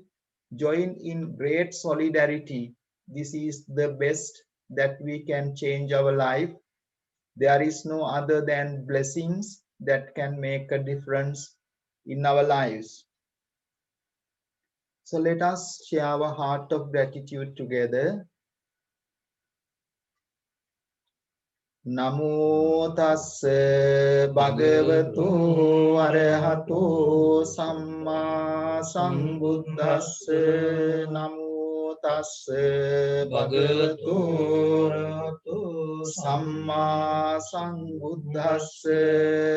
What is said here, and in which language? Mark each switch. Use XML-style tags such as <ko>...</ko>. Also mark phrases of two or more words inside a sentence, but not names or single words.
<en>Join in great solidarity. This is the best that we can change our life. There is no other than blessings that can make a difference in our lives. So let us share our heart of gratitude together.</en> <pi>Namo tassa bhagavato arahato samma sambuddhassa. Namo tassa bhagavato arahato samma sambuddhassa.</pi>